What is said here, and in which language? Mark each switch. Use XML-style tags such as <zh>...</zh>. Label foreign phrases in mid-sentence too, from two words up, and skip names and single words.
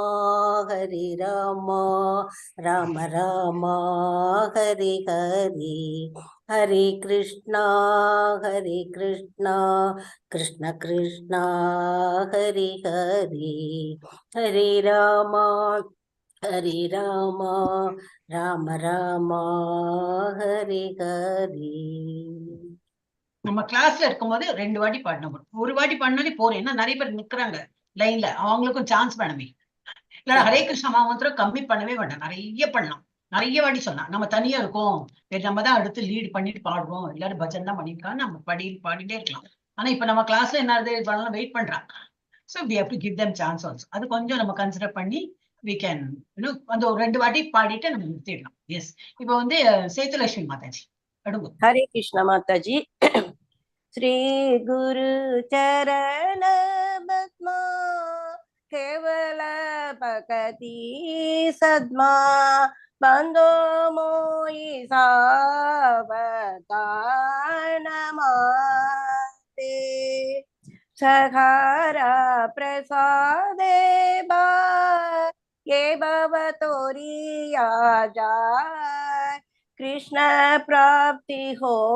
<sa>राम राम हरे हरे हरे कृष्णा कृष्ण कृष्ण हरे हरे हरे राम राम राम हरे हरे.</sa> <ta>நம்ம கிளாஸ்ல இருக்கும்போது 2 வாட்டி பாடணும். ஒரு வாட்டி பாடினாலே போறேன். ஏன்னா நிறைய பேர் நிக்கிறாங்க லைன்ல, அவங்களுக்கும் சான்ஸ் வேணுமே. இல்ல ஹரே கிருஷ்ணா மாத்திரம் கம்மி பண்ணவே வேண்டாம், நிறைய பண்ணலாம். நிறைய வாட்டி சொன்னா நம்ம தனியா இருக்கோம், நம்ம தான் அடுத்து லீட் பண்ணிட்டு பாடுறோம், எல்லாரும் பஜன் தான் பண்ணிருக்காங்க, நம்ம பாடிட்டே இருக்கலாம். ஆனா இப்ப நம்ம கிளாஸ்ல என்ன பண்ணலாம், வெயிட் பண்றாங்க.</ta> <en>So we have to give them chance also.</en> <ta>அது கொஞ்சம் நம்ம கன்சிடர் பண்ணி</ta> <en>we can</en> <ta>அந்த ஒரு 2 வாட்டி பாடிட்டு நம்ம நிறுத்திடலாம். எஸ், இப்போ வந்து சேதுலட்சுமி மாதாஜி அடுங்க.</ta> <hi>हरे कृष्ण माता जी।</hi> <bn>শ্রী গুরু চরণ পদ্ম কেবল ভক্তি সদ্ম বন্দো মুই সাবধান মতে যাহার প্রসাদে ভাই এ ভব তরিয়া যাই কৃষ্ণ প্রাপ্তি হয়</bn>